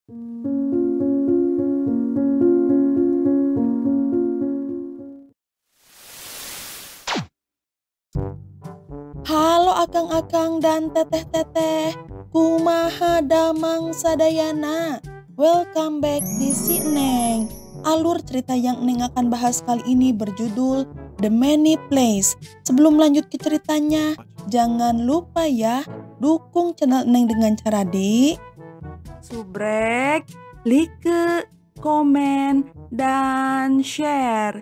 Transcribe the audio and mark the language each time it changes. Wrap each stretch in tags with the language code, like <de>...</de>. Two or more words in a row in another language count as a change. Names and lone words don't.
<su>Halo akang-akang dan teteh-teteh, kumaha damang sadayana.</su> <en>Welcome back di Si Neng.</en> <id>Alur cerita yang Neng akan bahas kali ini berjudul The Many Place. Sebelum lanjut ke ceritanya, jangan lupa ya, dukung channel Neng dengan cara subrek, like, komen, dan share.</id>